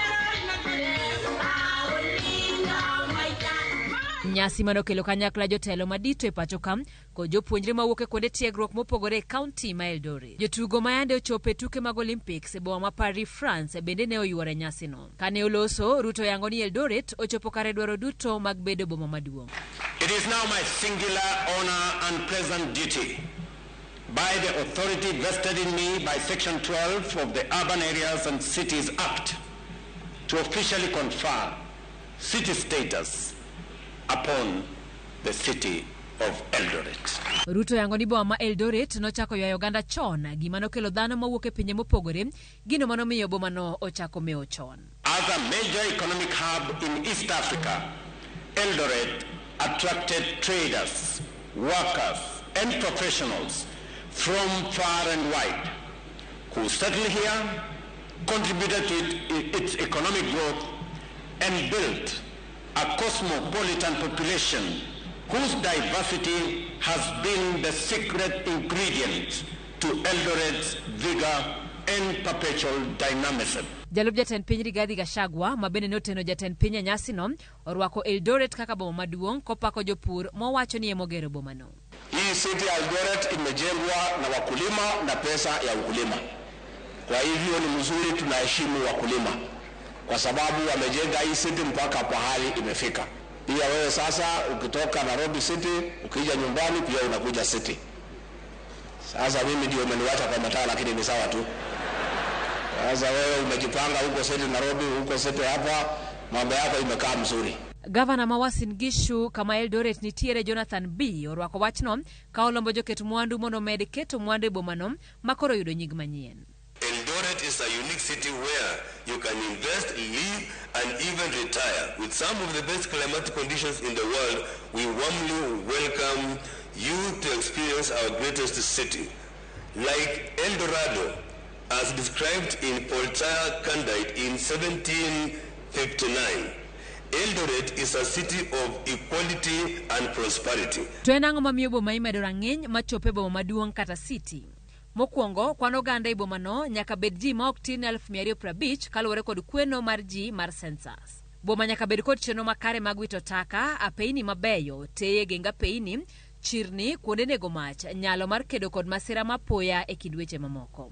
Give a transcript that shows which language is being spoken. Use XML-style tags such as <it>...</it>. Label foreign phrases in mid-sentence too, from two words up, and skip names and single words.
<luo>Nyasi manokelo kanyakla jotelo madito e pacho kam ko jopuonjre mawuok e kuonde tiegruok mopogore e kaunti ma Eldoret. Jotugo ma yande ochopo e tuke mag Olympics e boma ma Paris, France bende ne oyuore nyasi no. Kane oloso, Ruto yango ni Eldoret ochopo kare dwaro duto mag bedo boma maduong'.</luo> <en>It is now my singular honor and pleasant duty, by the authority vested in me by Section 12 of the Urban Areas and Cities Act, to officially confer city status upon the city of Eldoret.</en> <luo>Ruto yango ni boma ma Eldoret nochako ywayo oganda chon, gima nokelo dhano mawuok e pinje mopogore, gino manomiyo boma no ochako mewo chon.</luo> <en>As a major economic hub in East Africa, Eldoret attracted traders, workers, and professionals from far and wide who settled here, contributed to its economic growth, and built a cosmopolitan population whose diversity has been the secret ingredient to Eldoret's vigor and perpetual dynamism.</en> <luo>Jalup jatend piny Rigathi Gachagua mabende noteno jatend piny e nyasi no orwako Eldoret kaka boma maduong' kopako jopur mowacho ni emogero boma no.</luo> <sw>Hii city ya Eldoret imejengwa na wakulima na pesa ya ukulima. Kwa hivyo ni mzuri, tunaheshimu wakulima kwa sababu wamejenga hii city mpaka pahali imefika. Pia wewe sasa ukitoka Nairobi city ukija nyumbani pia unakuja city. Sasa mimi ndio umeniwacha kwa mataa, lakini ni sawa tu. Sasa wewe umejipanga huko city Nairobi, huko city hapa, mambo yako imekaa mzuri.</sw> <luo>Gavana ma Uasin Gishu kama Eldoret nitiere Jonathan B orwako wachno ka olombo joket mwandu mondo med keto mwandu e boma no makoro yudo nying manyien.</luo> <en>Eldoret is a unique city where you can invest, live, and even retire. With some of the best climatic conditions in the world, we warmly welcome you to experience our greatest city. Like El Dorado, as described in Poltaire Candide in 1759, Eldoret is a city of equality and prosperity.</en> <luo>To en ang'o mamiyo boma imedo rang'iny machope boma maduong' kata city? Mokwongo, kwan oganda e boma no nyaka bed ji ma ok tin 250 kaluwore kod kweno mar ji mar census. Boma nyaka bed kod chenro makare mag wito taka, apeini mabeyo, teye genga apeini, chirni, kuonde nego mach, nyalo mar kedo kod masira mapoya e kind weche mamoko.</luo>